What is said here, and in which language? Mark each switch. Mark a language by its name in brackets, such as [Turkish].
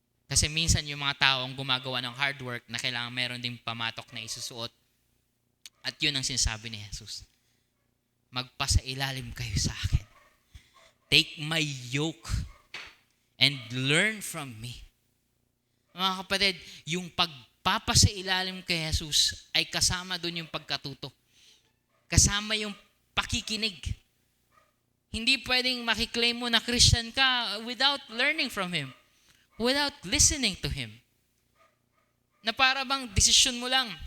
[Filipino] Kasi minsan yung mga tao ang gumagawa ng hard work na kailangan meron ding pamatok na isusuot. At yun ang sinasabi ni Jesus. Magpasailalim kayo sa akin. [English] Take my yoke and learn from me. [Filipino] Mga kapatid, yung pagpapasailalim kay Jesus ay kasama doon yung pagkatuto. Kasama yung pakikinig. Hindi pwedeng makiklaim mo na Christian ka [English] without learning from Him. Without listening to Him. [Filipino] Na para bang desisyon mo lang.